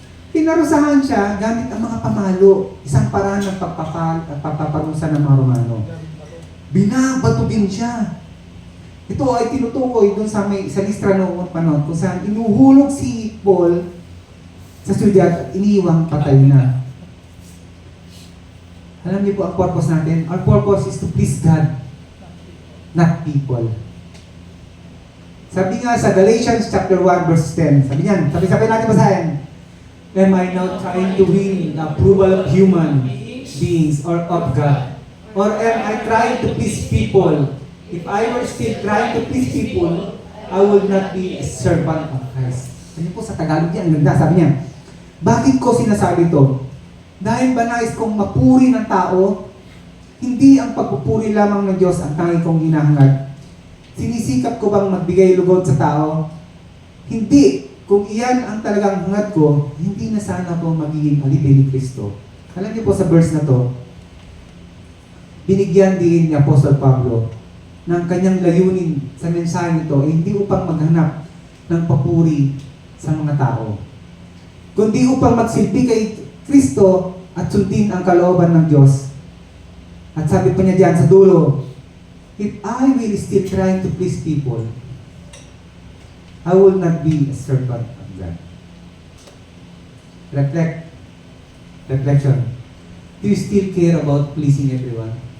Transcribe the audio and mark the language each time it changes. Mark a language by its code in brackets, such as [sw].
[tl] Pinarusahan siya gamit ang mga pamalo. Isang paraan ng pagpaparusa ng mga Romano. Binabato din siya. Ito ay tinutukoy dun sa Listra noong panahon kung saan inuhulog si Paul sa syudad at iniwang patay na. Alam niyo po ang purpose natin? [en] Our purpose is to please God, not people. [tl] Sabi nga sa Galatians chapter 1 verse 10, sabi niyan, sabi natin basahin, [en] am I now trying to win the approval of human beings or of God? Or am I trying to please people? If I were still trying to please people, I would not be a servant of Christ. [tl] Ano po sa Tagalog yan? Ang ganda, sabi niya, bakit ko sinasabi ito? Dahil ba nais kong mapuri ng tao? Hindi ang pagpupuri lamang ng Diyos ang tanging kong hinahangad. Sinisikap ko bang magbigay lugod sa tao? Hindi. Kung iyan ang talagang hangad ko, hindi na sana ako magiging alipin ni Kristo. Alam niyo po sa verse na to, binigyan din ni Apostol Pablo ng kanyang layunin sa mensahe nito ay hindi upang maghanap ng papuri sa mga tao, kundi upang magsilbi kay Kristo at sundin ang kalooban ng Diyos. At sabi pa niya diyan sa dulo, [en] if I will still trying to please people, I will not be a servant of God. Reflection. Do you still care about pleasing everyone?